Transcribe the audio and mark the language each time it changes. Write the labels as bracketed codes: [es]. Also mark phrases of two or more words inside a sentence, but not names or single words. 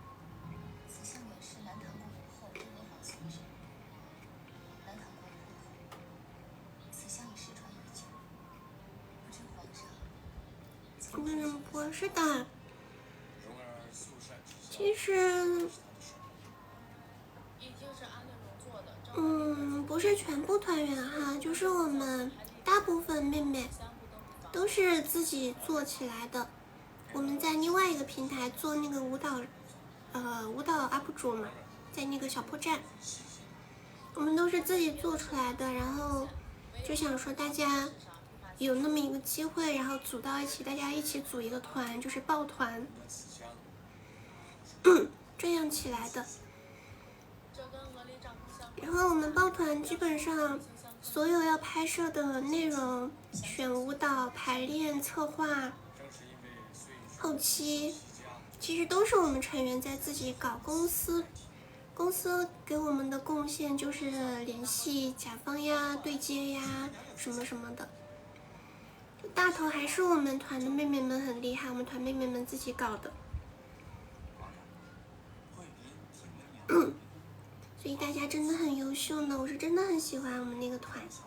[zh] 不是的，其實，不是全部团员哈，就是我們大部分妹妹都是自己做起来的。我們在另外一個平台做那個舞蹈 UP 主嘛，在那個小破站，我們都是自己做出來的，然後就想說大家有那麼一個機會，然後組到一起，大家一起組一個团，就是抱团，這樣起來的。然後我們抱团基本上所有要拍攝的內容、選舞蹈、排練、策劃、後期，其實都是我們成員在自己搞。公司給我們的貢獻就是聯繫甲方呀、對接呀什麼什麼的。大頭還是我們團的妹妹們很厲害，我們團妹妹們自己搞的。所以大家真的很優秀呢，我是真的很喜歡我們那個團。